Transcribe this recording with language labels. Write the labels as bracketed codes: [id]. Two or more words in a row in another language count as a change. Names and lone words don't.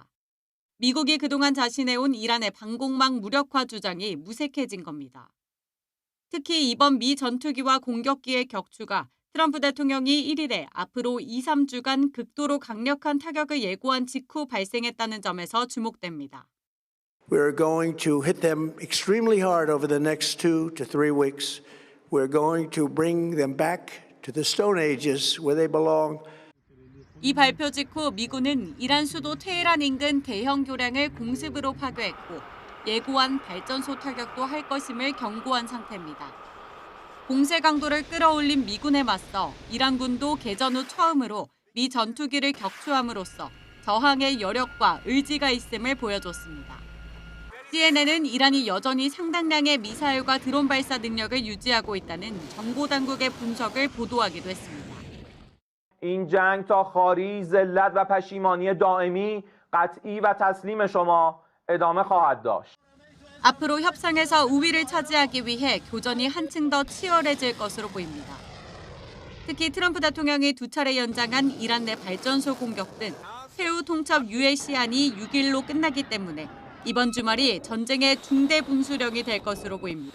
[ko] 미국이 그동안 자신해온 이란의 방공망 무력화 주장이 무색해진 겁니다. 특히 이번 미 전투기와 공격기의 격추가 트럼프 대통령이 1일에 앞으로 2, 3주간 극도로 강력한 타격을 예고한 직후 발생했다는 점에서 주목됩니다. [en] We're going to hit them extremely hard over the next 2 to 3 weeks. We're going to bring them back to the Stone Ages where they belong. [ko] 이 발표 직후 미군은 이란 수도 테헤란 인근 대형 교량을 공습으로 파괴했고 예고한 발전소 타격도 할 것임을 경고한 상태입니다. 공세 강도를 끌어올린 미군에 맞서 이란군도 개전 후 처음으로 미 전투기를 격추함으로써 저항의 여력과 의지가 있음을 보여줬습니다. CNN은 이란이 여전히 상당량의 미사일과 드론 발사 능력을 유지하고 있다는 정보당국의 분석을 보도하기도 했습니다. [fa] این جنگ تا خواری ذلت و پشیمانی دائمی قطعی و تسلیم شما ادامه خواهد داشت. [ko] 앞으로 협상에서 우위를 차지하기 위해 교전이 한층 더 치열해질 것으로 보입니다. 특히 트럼프 대통령이 2차례 연장한 이란 내 발전소 공격 등 세후 통첩 유예 시한이 6일로 끝나기 때문에 이번 주말이 전쟁의 중대 분수령이 될 것으로 보입니다.